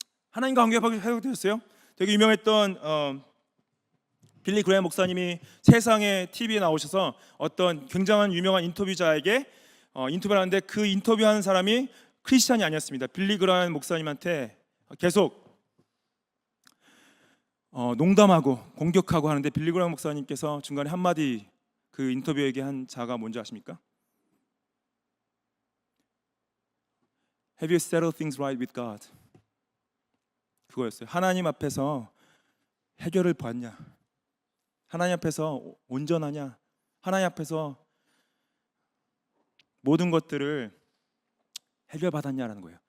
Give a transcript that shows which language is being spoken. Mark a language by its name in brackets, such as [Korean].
[Korean] 하나님과 관계가 회복되셨어요? 되게 유명했던 빌리 그레이엄 목사님이 세상에 TV에 나오셔서 어떤 굉장한 유명한 인터뷰자에게 인터뷰를 하는데 그 인터뷰하는 사람이 크리스찬이 아니었습니다. 빌리 그레이엄 목사님한테 계속 농담하고 공격하고 하는데 빌리 그레이엄 목사님께서 중간에 한마디 그 인터뷰에게 한 자가 뭔지 아십니까? [English] Have you settled things right with God? [Korean] 그거였어요. 하나님 앞에서 해결을 봤냐? 하나님 앞에서 온전하냐? 하나님 앞에서 모든 것들을 해결받았냐라는 거예요.